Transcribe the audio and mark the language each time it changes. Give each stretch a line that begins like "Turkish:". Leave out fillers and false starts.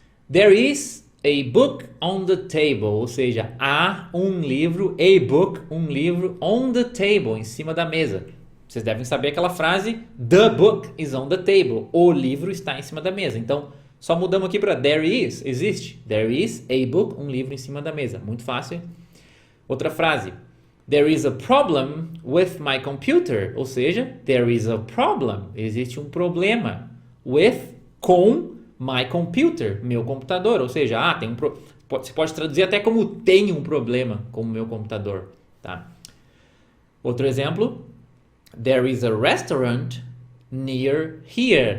English: There is a book on the table,
Portuguese: ou seja, há um livro,
English: a book,
Portuguese: um livro,
English: on the table,
Portuguese: em cima da mesa. Vocês devem saber aquela frase,
English: the book is on the table,
Portuguese: o livro está em cima da mesa. Então, só mudamos aqui para there is, existe.
English: There is a book,
Portuguese: um livro em cima da mesa. Muito fácil. Outra frase.
English: There is a problem with my computer.
Portuguese: Ou seja,
English: there is a problem.
Portuguese: Existe um problema com
English: my computer,
Portuguese: meu computador. Ou seja, você pode traduzir até como tem um problema com o meu computador. Tá? Outro exemplo.
English: There is a restaurant near here.